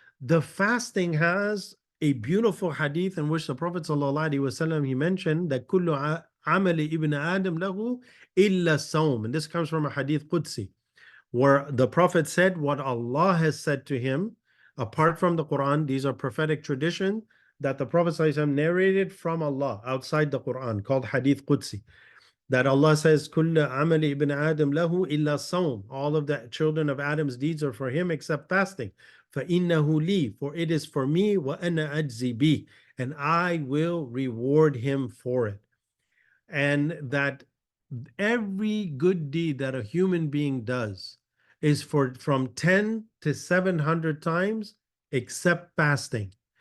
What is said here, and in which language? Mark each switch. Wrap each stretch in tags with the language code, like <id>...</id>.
<en>The fasting has a beautiful hadith in which the Prophet ﷺ, he mentioned that</en> <ar>كل عمل ابن آدم له إلا الصوم.</ar> <en>And this comes from a hadith Qudsi, where the Prophet said what Allah has said to him, apart from the Quran. These are prophetic tradition that the Prophet ﷺ narrated from Allah outside the Quran, called Hadith Qudsi. That Allah says,</en> <ar>كل عمل ابن آدم له إلا الصوم.</ar> <en>All of the children of Adam's deeds are for him except fasting.</en> <ar>فإنه لي,</ar> <en>for it is for me,</en> <ar>وأنا أجزي به,</ar> <en>and I will reward him for it. And that every good deed that a human being does is for from 10 to 700 times except fasting.</en>